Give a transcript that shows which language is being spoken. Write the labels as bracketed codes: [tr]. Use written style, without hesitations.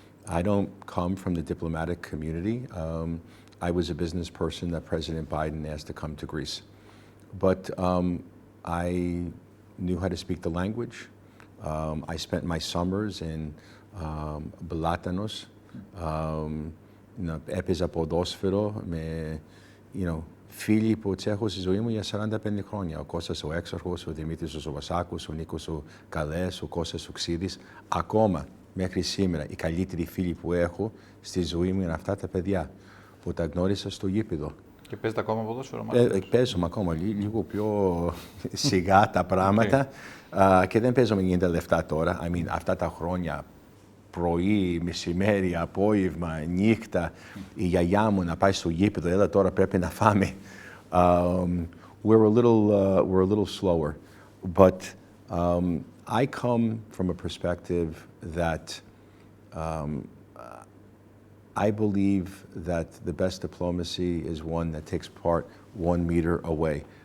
[en] I don't come from the diplomatic community. I was a business person that President Biden asked to come to Greece. But I knew how to speak the language. I spent my summers in Belatanos. [el] Έπαιζα ποδόσφαιρο με φίλοι που τους έχω στη ζωή μου για 45 χρόνια. Ο Κώστας ο Έξαρχος, ο Δημήτρης ο Ζωβασάκος, ο Νίκος ο Καλές, ο Κώστας ο Ξίδης. Ακόμα μέχρι σήμερα οι καλύτεροι φίλοι που έχω στη ζωή μου είναι αυτά τα παιδιά που τα γνώρισα στο γήπεδο. Και παίζετε ακόμα ποδόσφαιρο? Παίζουμε ακόμα λίγο πιο σιγά τα πράγματα και δεν παίζουμε 90 λεπτά τώρα. Αυτά τα χρόνια, πρωί, μεσημέρι, απόγευμα, νύχτα, η γιαγιά μου να πάει στο γήπεδο, έλα τώρα πρέπει να φάμε. [en] We're a little slower, but I come from a perspective that I believe that the best diplomacy is one that takes part 1 meter away.